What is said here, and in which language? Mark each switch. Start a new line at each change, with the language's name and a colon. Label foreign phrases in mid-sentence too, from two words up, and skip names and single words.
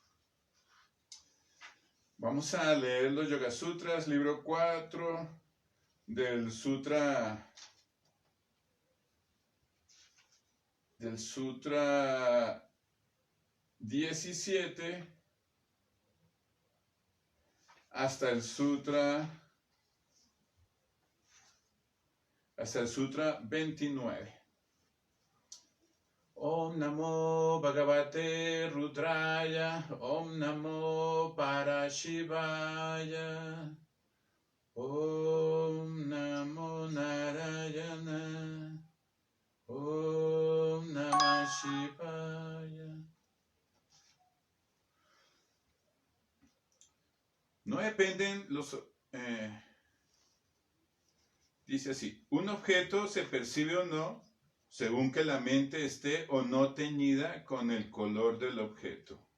Spanish: Vamos a leer los Yoga Sutras, libro 4 del Sutra 17 hasta el Sutra 29.
Sanskrit: ॐ नमो भगवते रुद्राय, ॐ नमो परशिवाय, ॐ नमो नारायण, ॐ नमः शिवाय.
Spanish: No dependen los... dice así, un objeto se percibe o no según que la mente esté o no teñida con el color del objeto.